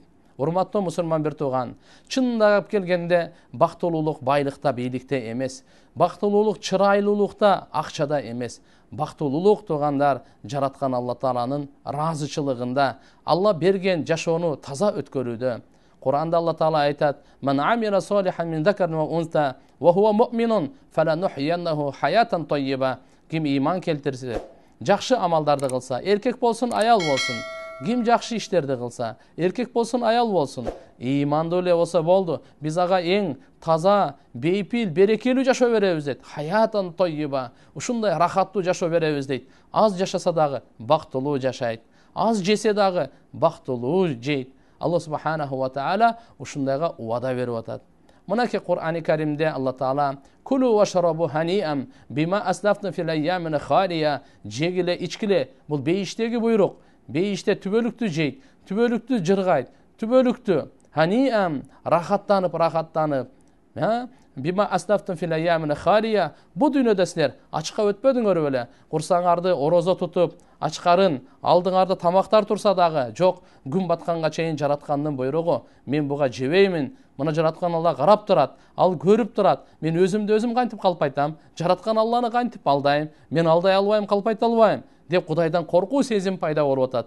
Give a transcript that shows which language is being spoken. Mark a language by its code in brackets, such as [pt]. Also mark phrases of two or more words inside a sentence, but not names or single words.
[ky] Урматтуу мусулман бир тууган, чындап келгенде бактылуулук байлыкта, бийликте эмес, бактылуулук чырайлуулукта, акчада эмес. Бактылуулук туугандар жараткан Алла Тааланын ыраазычылыгында, Алла берген жашоону таза өткөрүүдө. Кур'анда Алла Таала айтат: [ar] "من عمل صالحا من ذكر أو أنثى وهو مؤمن فلنحيينه حياة طيبة." [ky] Ким ыйман келтирсе, жакшы амалдарды кылса, эркек болсун, аял болсун, ким жакшы иштерди кылса, эркек болсун, аял болсун, ыймандуу эле болсо болду. Биз ага эң таза, бейпил, берекелүү жашоо беребиз дейт. [ar] حياة طيبة. [ky] Ушундай рахаттуу жашоо беребиз дейт. Аз жашаса дагы бактылуу жашайт. Аз жесе дагы бактылуу жейт. Алла [ar] سبحانه وتعالى [ky] ушундайга убада берип атат. Мынакей Кур'ани Каримде Алла Таала [ar] كلوا واشربوا هنيئا بما أسلفتم في الأيام الخالية, [ky] жегиле, ичкиле. Бул бейиштеги буйрук. Бейиште түбөлүктү жейт, түбөлүктү жыргайт, түбөлүктү ханиам, рахаттанып, [ar] بما أسلفتم في الأيام الخالية. [ky] Бу дүйнөдө силер ачка өтпөдүңөр беле? Курсаңарды орозо тутуп, ачкарын алдыңарда тамактар турса дагы, жок, күн батканга чейин жараткандын буйругу, мен буга жебеймин. Мына жараткан Алла карап турат, ал көрүп турат. Мен өзүмдү өзүм кантип калпайтам? Жараткан Алланы кантип алдайм? Мен алдай албайм, калпайта албайм деп Кудайдан коркуу сезим пайда болуп атат.